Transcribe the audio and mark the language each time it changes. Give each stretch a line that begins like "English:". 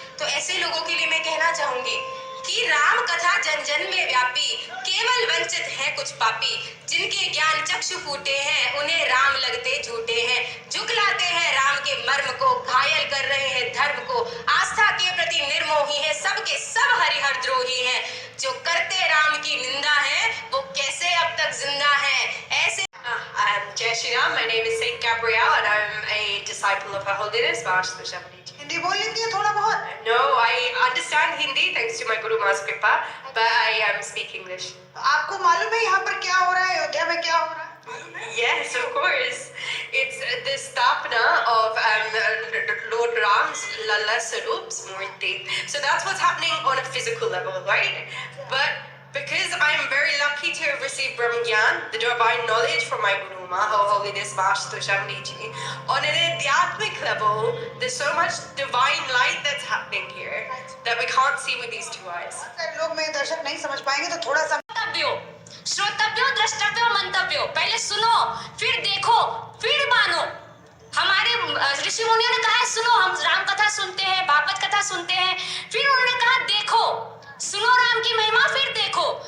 Hindi: तो ऐसे लोगों के लिए मैं कहना चाहूंगी कि राम कथा जन जन में व्यापी, केवल वंचित है कुछ पापी, जिनके ज्ञान चक्षु फूटे हैं उन्हें राम लगते झूठे हैं। झुकलाते हैं राम के मर्म को, घायल कर रहे हैं धर्म को, आस्था के प्रति निर्मोही है, सबके सब हरिहर द्रोही हैं। जो करते राम की निंदा है वो कैसे अब तक जिंदा है?
English: ऐसे
Hindi: Jai Shri Ram.
English: My name is Saint Gabrielle and I'm a disciple of Her Holiness Maharshi Shabani ji.
Hindi: Hindi बोल लेती है थोड़ा बहुत?
English: No, I understand Hindi thanks to my Guru Ma's Kripa, but I speak English.
Hindi: आपको मालूम है यहाँ पर क्या हो रहा है, अयोध्या में क्या हो रहा है?
English: Yes, of course. It's the Sthapana of Lord Ram's Lala Sarup's Murti. So that's what's happening on a physical level, right? But because I am very lucky to have received Brahma Gyan, the divine knowledge from my Guru Ma, Her Holiness Maharshi Shabani ji, on an adhyatmic level, there's so much divine light that's happening here that we can't see with these two eyes.
Hindi: लोग में दर्शक नहीं समझ पाएंगे तो थोड़ा सा श्रोतव्यो, द्रष्टव्यो, मंतव्यो, पहले सुनो, फिर देखो, फिर मानो। हमारे ऋषि मुनियों ने कहा है सुनो, हम राम कथा सुनते हैं, भागवत कथा सुनते हैं, फिर उन्होंने कहा देखो, सुनो राम की महिमा, फिर देखो।